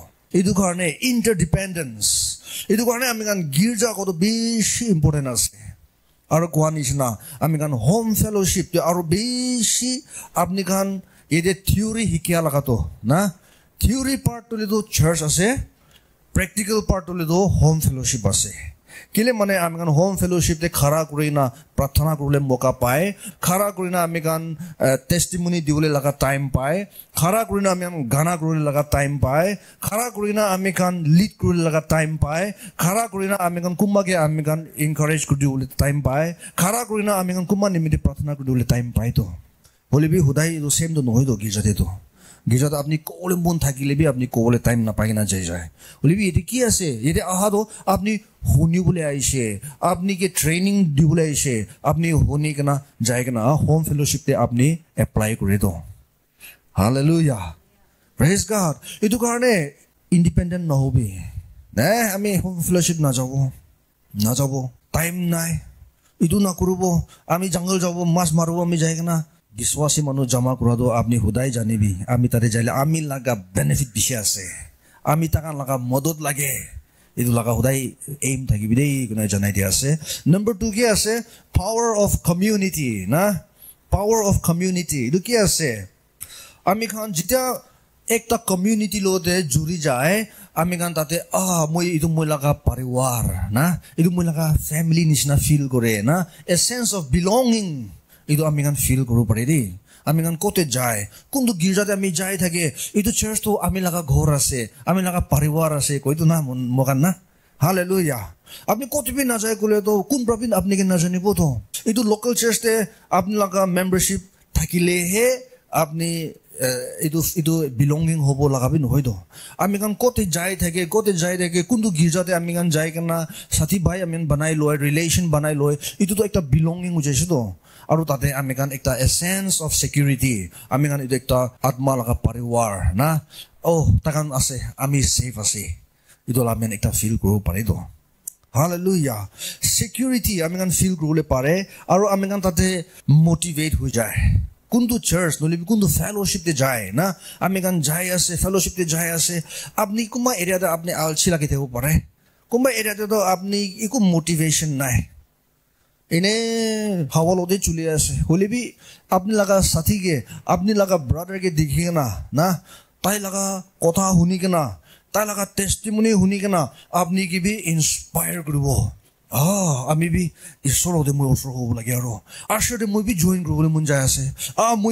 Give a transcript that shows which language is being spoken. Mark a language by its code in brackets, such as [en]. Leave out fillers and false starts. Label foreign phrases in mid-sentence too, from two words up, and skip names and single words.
[nag] edu karone interdependence edu karone ami kan girja ko beshi important ase aro kohanishna ami kan [en] home fellowship [nag] te aro beshi apni kan ede theory hikia laga to na [en] theory part [nag] to lido church ase [en] practical part [nag] to lido [en] home fellowship [nag] ase kile mane ami kan [en] home fellowship [nag] te khara kurina prarthana kurule moka pai khara kurina ami kan testimony diule laga time pai khara kurina ami kan gana kurule laga time pai khara kurina ami kan lead kurule laga time pai khara kurina ami kan kumba ke ami kan encourage kurule time pai khara kurina ami kan kumba nimiti prarthana kurule time pai to holibi hudai do same to nohoi do gijate to gijat apni kole mon thakile bi apni kole time na paina jai jai holibi eti ki ase eti aha do apni huni bole aise apni ke training di bole aise apni huni kana jai kana [en] home fellowship [nag] te apni apply kore do hallelujah [en] praise God [nag] etu karone independent na hobi na ami [en] home fellowship [nag] na jabo time nai etu na kurubo ami jungle jabo mas marubo ami jai kana Biswasi manu jama kurado apni hudai janibi ami tare jaile ami laga benefit bishi ase ami takan laga modod lage idu laga hudai aim thakibi dei kuna janai dia ase number 2 ki ase [en] power of community [nag] na [en] power of community [nag] idu ki ase ami khan jita ekta community lode juri jai ami kan tate moi idu moi laga pariwar na idu moi laga family nishna feel kore na [en] a sense of belonging [nag] idu ami kan feel kuru pare di ami kan kote jai kundu girja te ami jai thake idu church to ami laga ghor ase ami laga pariwar ase koi tu na mogan na hallelujah apni kote bi na jai kule to kun propin apni ke na jani bo to idu [en] local church [nag] te apni laga membership thakile he apni idu belonging hobo laga bi nohoi do ami kan kote jai thake kundu girja te ami kan jai kana sathi bhai ami banai loi relation banai loi idu to ekta belonging ujese to aru tate ami kan ekta [en] essence of security [nag] ami kan idu ekta atma laga pariwar na takan ase ami safe ase idu la men ekta feel kuru pare do hallelujah security ami kan feel kurule pare aru ami kan tate motivate hui jai kundu church noli kundu fellowship te jai na ami kan jai ase fellowship te jai ase apni kuma area da apni alchi lagi thebo pare kuma area te to apni iku motivation nai ine hawalode chuli ase holibi apni laga sathi ke apni laga brother ke dikhina na tai laga kotha huni kena tai laga testimony huni kena apni ki bi inspire kuribo ami bi isorode moi osor hobo lage aro ashode moi bi join kurole mun jai ase moi